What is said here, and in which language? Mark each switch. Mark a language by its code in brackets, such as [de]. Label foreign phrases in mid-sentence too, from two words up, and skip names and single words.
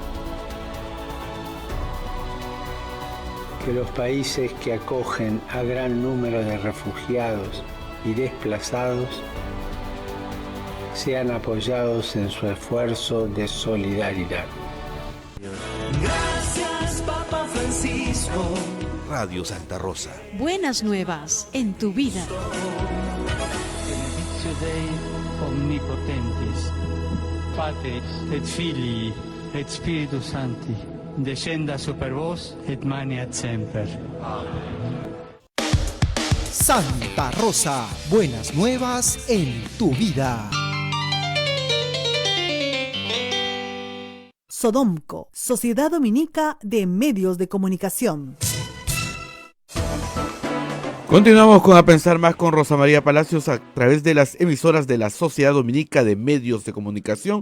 [es] Que los países que acogen a gran número de refugiados y desplazados sean apoyados en su esfuerzo de solidaridad. Gracias, Papa Francisco. Radio Santa Rosa. Buenas nuevas en tu vida. [la] Benedictio Dei omnipotentis, Patris et Filii et Spiritus Sancti, descenda super vos et maneat semper. [es] Santa Rosa, buenas nuevas en tu vida. Sodomco, Sociedad Dominica de Medios de Comunicación. Continuamos con A Pensar Más con Rosa María Palacios a través de las emisoras de la Sociedad Dominica de Medios de Comunicación.